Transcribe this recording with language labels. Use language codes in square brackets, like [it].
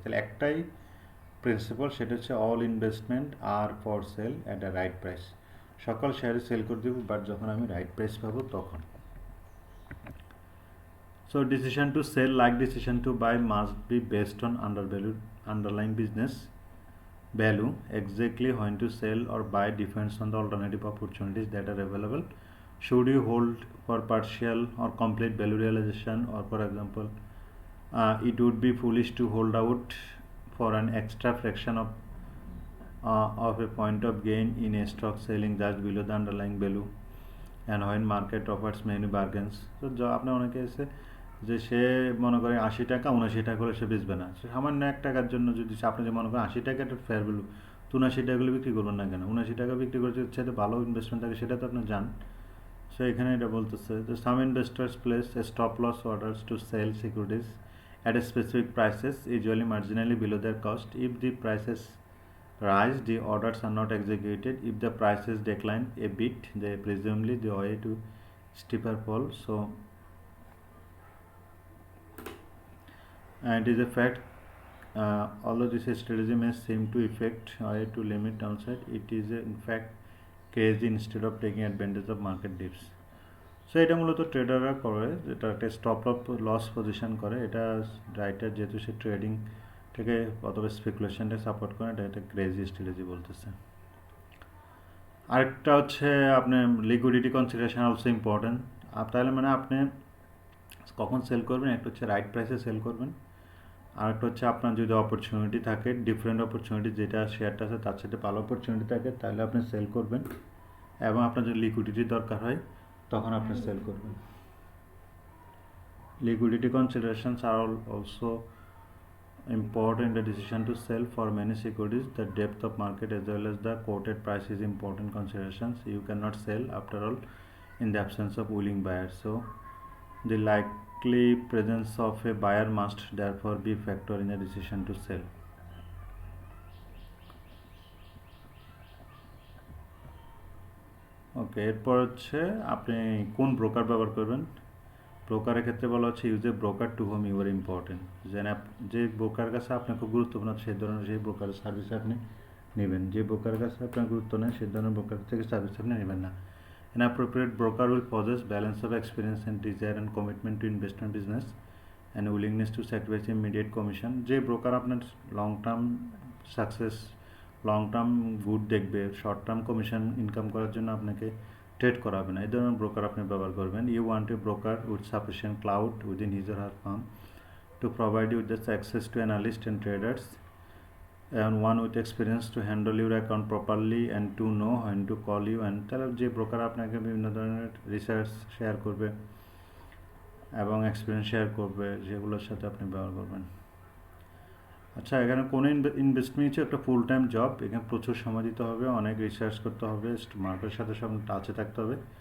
[bn] তাহলে একটাই [en] principle, [bn] সেটা হচ্ছে [en] All investment are for sale at the right price. [bn] সকল শেয়ারে সেল করে দেবো, বাট যখন আমি রাইট প্রাইস পাবো তখন। [en] So decision to sell like decision to buy must be based on underlying business value. Exactly when to sell or buy depends on the alternative opportunities that are available. Should you hold for partial or complete value realization, or for example it would be foolish to hold out for an extra fraction of a point of gain in a stock selling just below the underlying value, and when market offers many bargains. [bn] So আপনার অনেকে আছে যে সে মনে করে 80 টাকা 79 টাকা করে সে বেচবে না, সে সামান্য 1 টাকার জন্য যদি আপনি যে মনে করেন 80 টাকা একটা ফেয়ার ভ্যালু, 79 টাকাগুলো বিক্রি করবেন না কেন? 79 টাকা বিক্রি করে যদি সেটা ভালো ইনভেস্টমেন্ট থাকে সেটা তো আপনি জান। সো এখানে এটা বলতেছে যে [en] Some investors place a stop loss orders to sell securities at a specific prices, usually marginally below their cost. If the prices rise, the orders are not executed. If the prices decline a bit, they presumably the way to steeper fall. So it is a fact, although this strategy may seem to effect way to limit downside, it is in fact crazy instead of taking advantage of market dips. [bn] So এটা মূলত ট্রেডাররা করে, এটা একটা stop loss position করে। এটা writer যেহেতু সে trading থেকে অথবা স্পেকুলেশনটা সাপোর্ট করে, এটা একটা ক্রেজি স্ট্র্যাটেজি বলতেছে। আরেকটা হচ্ছে আপনি [en] Liquidity consideration also important. [bn] তাহলে মানে আপনি কখন সেল করবেন, একটা হচ্ছে রাইট প্রাইসে সেল করবেন, আর একটা হচ্ছে আপনার যদি অপরচুনিটি থাকে, ডিফারেন্ট অপরচুনিটি, যেটা শেয়ারটা আছে তার সাথে ভালো অপরচুনিটি থাকে, তাহলে আপনি সেল করবেন। এবং আপনার যদি লিকুইডিটির দরকার হয় তখন আপনি সেল করবেন। [en] Liquidity considerations are also important in the decision to sell for many securities. The depth of market as well as the quoted price is important considerations. You cannot sell after all in the absence of willing buyers, so the likely presence of a buyer must therefore be a factor in the decision to sell. [bn] ওকে, এরপর হচ্ছে আপনি কোন broker ব্যবহার করবেন। ব্রোকারের ক্ষেত্রে বলা হচ্ছে [en] Use a broker to whom you are important. [bn] যে ব্রোকার কাছে আপনার খুব গুরুত্বপূর্ণ সেই ধরনের সেই ব্রোকারের সার্ভিস আপনি নেবেন। যে ব্রোকারের কাছে আপনার গুরুত্ব নেই সেই ধরনের ব্রোকার থেকে সার্ভিস আপনি নেবেন না। [en] An appropriate broker will possess balance of experience and desire and commitment to investment business and willingness to sacrifice immediate commission. [bn] যে ব্রোকার আপনার long term success, long term good দেখবে, শর্ট টার্ম কমিশন ইনকাম করার জন্য আপনাকে trade করাবে না, এই ধরনের ব্রোকার আপনি ব্যবহার করবেন। [en] You want a broker with sufficient clout within his or her firm to provide you with the access to analysts and traders, and one with experience to handle your account properly and to know when to call you. [bn] And তাহলে যে broker আপনাকে বিভিন্ন ধরনের research share করবে এবং experience share করবে, যেগুলোর সাথে আপনি ব্যবহার করবেন। আচ্ছা, এখানে কোনো ইনভেস্টমেন্ট হচ্ছে একটা ফুল টাইম জব। এখানে প্রচুর সময় দিতে হবে, অনেক রিসার্চ করতে হবে, মার্কেটের সাথে সব টাচে থাকতে হবে।